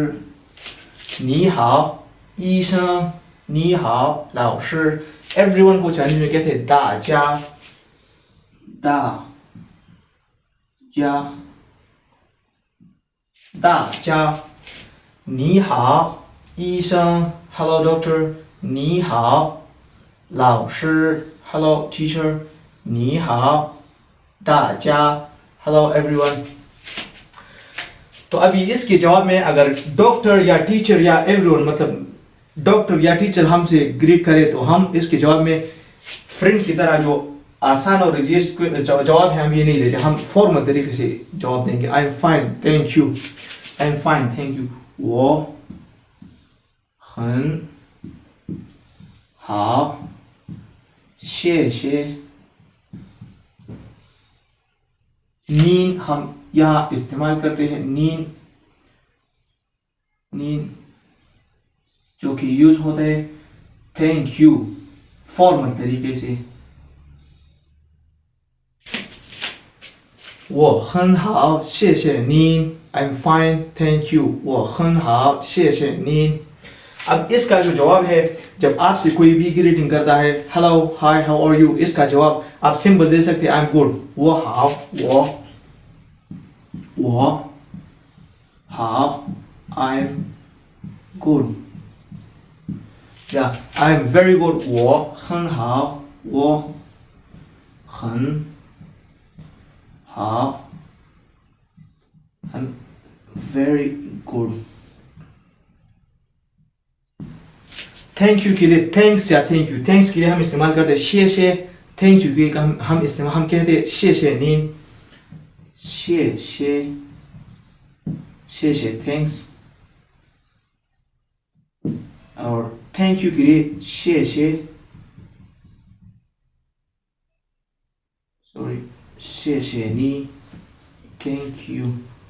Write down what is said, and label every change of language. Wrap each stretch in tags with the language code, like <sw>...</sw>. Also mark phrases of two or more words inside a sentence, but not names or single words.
<zh>你好医生，你好老师.</zh> <hi>एवरीवन को चाइनीज में कहते हैं</hi> <zh>大家. 你好医生</zh> <en>hello doctor.</en> <zh>你好老师</zh> <en>hello teacher.</en> <zh>你好大家</zh> <en>hello everyone.</en> <hi>तो अभी इसके जवाब में अगर डॉक्टर या टीचर या एवरीवन, मतलब डॉक्टर या टीचर हमसे ग्रीट करे तो हम इसके जवाब में फ्रेंड की तरह जो आसान और इजी जवाब है हम ये नहीं देते, हम फॉर्मल तरीके से जवाब देंगे.</hi> <en>I am fine thank you.</en> <zh>我很好谢谢.</zh> <hi>नीन हम यहाँ इस्तेमाल करते हैं, नीन जो कि यूज होता है</hi> <en>thank you</en> <hi>फॉर्मल तरीके से.</hi> <zh>我很好谢谢您.</zh> <en>I'm fine thank you.</en> <zh>我很好谢谢您.</zh> <hi>अब इसका जो जवाब है, जब आपसे कोई भी ग्रीटिंग करता है</hi> <en>hello hi how are you,</en> <hi>इसका जवाब आप सिंपल दे सकते हैं</hi> <en>I am good.</en> <zh>我好</zh> <en>I am good. या I am very good.</en> <zh>我很好</zh> <en>I'm very good. thank you</en> <hi>के लिए थैंक्स या</hi> <en>thank you,</en> <hi>थैंक्स के लिए हम इस्तेमाल करते हैं</hi> <zh>谢谢.</zh> <en>thank you</en> <hi>के लिए हम कहते हैं</hi> <zh>谢谢您. 谢谢 थैंक्स.</zh> <hi>और</hi> <en>thank you</en> <hi>के लिए</hi> <zh>谢谢,</zh> <hi>सॉरी,</hi> <zh>谢谢你.</zh>